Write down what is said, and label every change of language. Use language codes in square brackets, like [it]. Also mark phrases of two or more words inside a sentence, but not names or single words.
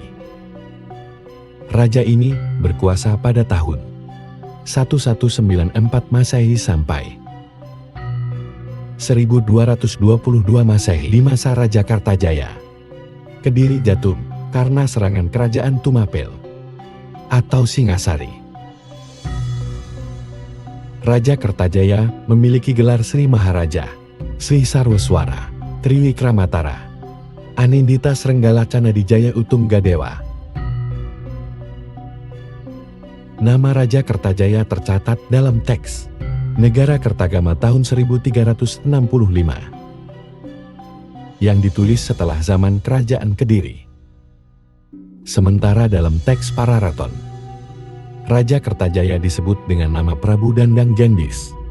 [id] Raja ini berkuasa pada tahun 1194 Masehi sampai 1222 Masehi. Di masa Raja Kertajaya, Kediri jatuh karena serangan kerajaan Tumapel atau Singasari. Raja Kertajaya memiliki gelar Sri Maharaja, Sri Sarwaswara, Triwikramatara, Anindita Srenggala Canadijaya Utunggadewa. Nama Raja Kertajaya tercatat dalam teks Negara Kertagama tahun 1365 yang ditulis setelah zaman Kerajaan Kediri. Sementara dalam teks Pararaton, Raja Kertajaya disebut dengan nama Prabu Dandang Gendis.